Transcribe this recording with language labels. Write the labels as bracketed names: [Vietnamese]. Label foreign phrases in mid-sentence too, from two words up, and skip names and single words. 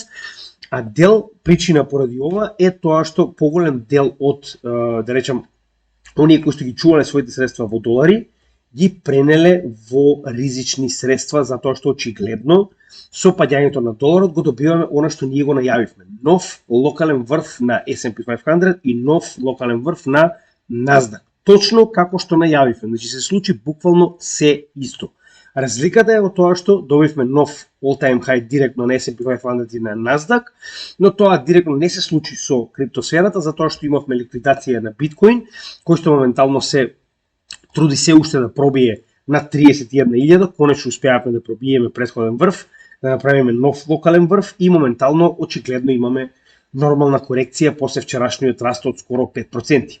[Macedonian] А дел причина поради ова е тоа што поголем дел од, да речам, оние кои што ги чувале своите средства во долари, ги пренеле во ризични средства, затоа што очигледно со падањето на доларот го добиваме она што ние го најавивме. Нов локален врв на S&P 500 и нов локален врв на Nasdaq. Точно како што најавивме. Значи се случи буквално се исто. Разликата е во тоа што добивме нов [English] all-time high [Macedonian] директно на S&P 500 и на Nasdaq, но тоа директно не се случи со криптосферата, затоа што имавме ликвидација на биткоин, кој што моментално се труди се уште да пробие на 31.000, конечно успеавме да пробиеме претходен врв, да направиме нов локален врв и моментално очигледно имаме нормална корекција после вчерашниот раст од скоро 5%.